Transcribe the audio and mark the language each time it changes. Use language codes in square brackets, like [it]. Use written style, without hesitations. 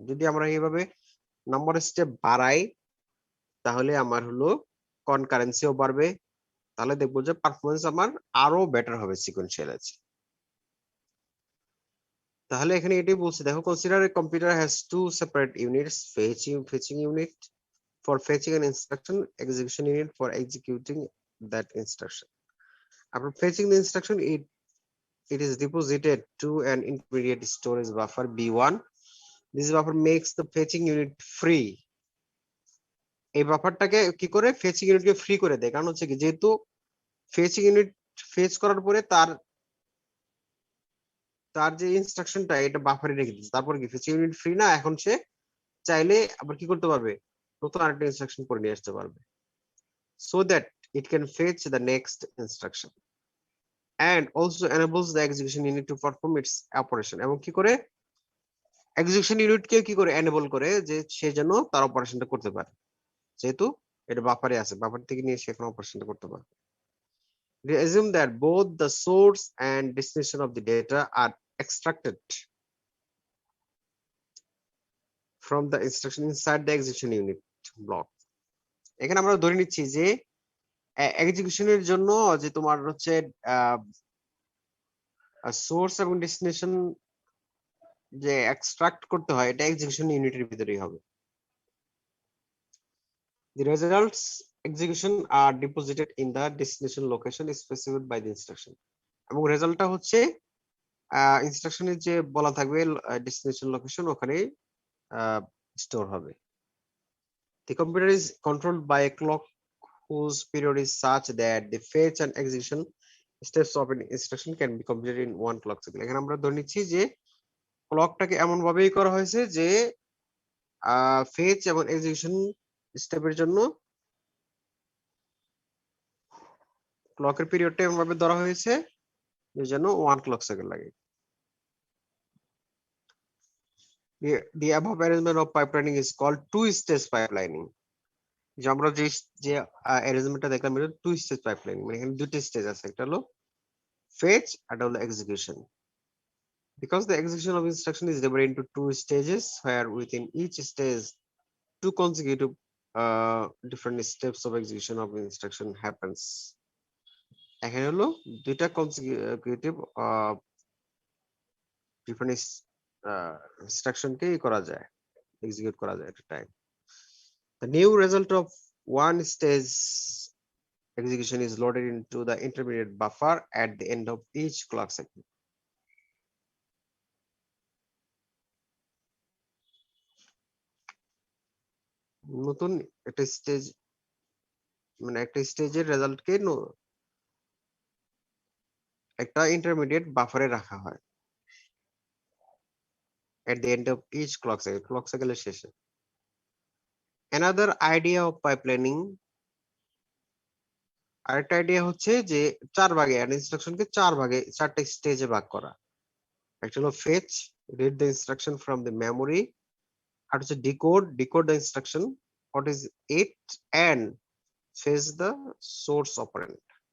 [bn] যদি আমরা এইভাবে নাম্বার স্টেপ বাড়াই তাহলে আমার হলো কনকারেন্সিও বাড়বে, তাহলে দেখবো যে পারফরমেন্স আমার আরো বেটার হবে সিকোয়েন্সিয়াল আছে। তাহলে এখানে এটাই বলছে, দেখো [en] Consider a computer has two separate units, fetching unit for fetching an instruction, execution unit for executing that instruction. After fetching the instruction, it is deposited to an intermediate storage buffer B1. This buffer makes the fetching unit free. [bn] এই বাফারটাকে কি করে fetching ইউনিটকে free করে দেয়, কারণ হচ্ছে কি যেহেতু fetching unit fetch করার পরে তার তার যে ইনস্ট্রাকশনটা এটা বাফারে রেখে দিচ্ছে, তারপর কি ফেচিং ইউনিট ফ্রি না, এখন সে চাইলে আবার কি করতে পারবে, নতুন আরেকটা ইনস্ট্রাকশন করে নিয়ে আসতে পারবে, [en] so that it can fetch the next instruction and also enables the execution unit to perform its operation. [bn] এবং কি করে এক্সিকিউশন ইউনিটকে কি করে এনেবল করে যে সে যেন তার অপারেশনটা করতে পারে, যেহেতু এটা বাফারে আছে, বাফার থেকে নিয়ে সে এখন অপারেশনটা করতে পারে। [en] We assume that both the source and destination of the data are extracted from the instruction inside the execution unit block. [bn] এখানে আমরা ধরে নিচ্ছি যে এক্সিকিউশনের জন্য যে তোমার হচ্ছে সোর্স এবং ডেস্টিনেশন যে এক্সট্রাক্ট করতে হয় এটা এক্সিকিউশন ইউনিটের ভিতরেই হবে। [en] The results execution are deposited in the destination location specified by the instruction. [bn] এবং রেজাল্টটা হচ্ছে ইনস্ট্রাকশনের যে বলা থাকবে ডেস্টিনেশন লোকেশন ওখানে স্টোর হবে। [en] The computer is controlled by a clock whose period is such that the fetch and execution steps of an instruction can be completed in one clock cycle. [bn] এখানে আমরা ধরে নিচ্ছি যে ক্লকটাকে এমন ভাবেই করা হয়েছে যে ফেচ এবং এক্সিকিউশন স্টেপের জন্য ক্লকের পিরিয়ডটা এমন ভাবে ধরা হয়েছে যেন 1 ক্লক সাইকেল লাগে। [en] The above arrangement of pipelining is called two-stage pipelining. [bn] যে আমরা যে অ্যারেঞ্জমেন্টটা দেখলাম এটা টু স্টেজ পাইপলাইনিং, মানে এখানে দুটো স্টেজ আছে, একটা হলো ফেচ আর হলো execution. [en] Because the execution of instruction is divided into two stages where within each stage two consecutive different steps of execution of instruction happens. [bn] এখানে হলো দুইটা [en] consecutive different instruction [bn] কে করা যায়, এক্সিকিউট করা যায় [en] at a time. The new result of one stage execution is loaded into the intermediate buffer at the end of each clock cycle. [bn] নতুন একটা stage মানে একটা স্টেজের রেজাল্টকে একটা ইন্টারমিডিয়েট বাফারে রাখা হয় [en] at the end of each clock cycle [bn] এর শেষে। [en] Another idea of pipelining, [bn] আরেকটা আইডিয়া হচ্ছে যে চার ভাগে ইনস্ট্রাকশনকে চারটা স্টেজে ভাগ করা। একটা হলো fetch, [en] read the instruction from the memory, [bn] আর হচ্ছে [en] decode the instruction what is it, and fetch the source operand.